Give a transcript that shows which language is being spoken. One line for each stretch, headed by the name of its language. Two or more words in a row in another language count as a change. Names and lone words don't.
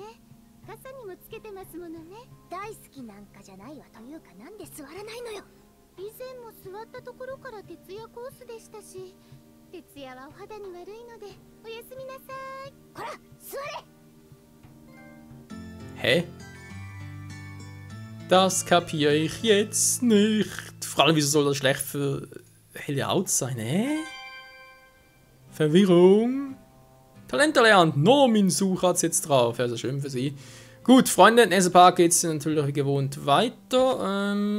Japanese: 傘にもつけてますものね。大好きなんかじゃないわ。というか、なんで座らないのよ。以前も座ったところから徹夜コースでしたし、徹夜はお肌に悪いのでおやすみなさい。ほら、座れ。
German: Hä? Das kapiere ich jetzt nicht. Vor allem, wieso soll das schlecht für helle Haut sein, hä? Verwirrung. Talent erlernt. Normin-Suche hat es jetzt drauf. Ja, sehr schön für sie. Gut, Freunde, in nächsten Part geht es natürlich wie gewohnt weiter.